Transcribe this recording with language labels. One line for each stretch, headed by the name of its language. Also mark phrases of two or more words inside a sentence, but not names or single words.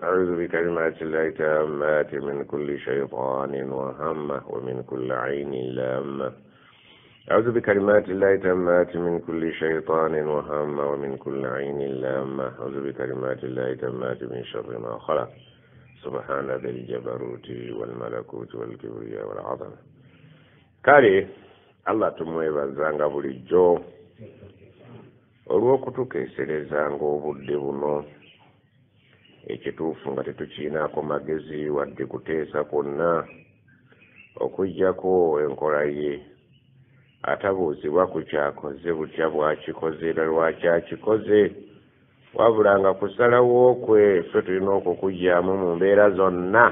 Arabic: أعوذ بكلمات الله تامات من كل شيطان وهمه ومن كل عين لامه. أعوذ بكلمات الله تامات من كل شيطان وهمه ومن كل عين لامه. أعوذ بكلمات الله تامات من شر ما خلق. سبحان ذي الجبروت والملكوت والكبرياء والعظمة.
Ganda: Kale Allah tumwebazanga bulijjo olw'okutukeeserezanga obudde buno, ekituufu nga tetukiinaako magezi wadde kuteesa kwonna, okuggyako enkola ye atabuuzibwa ku kyakoze butya bwakikoze era lwaki akikoze, wabula nga kusalawo kwe ffe tulina okukugyamu mu mbeera zonna.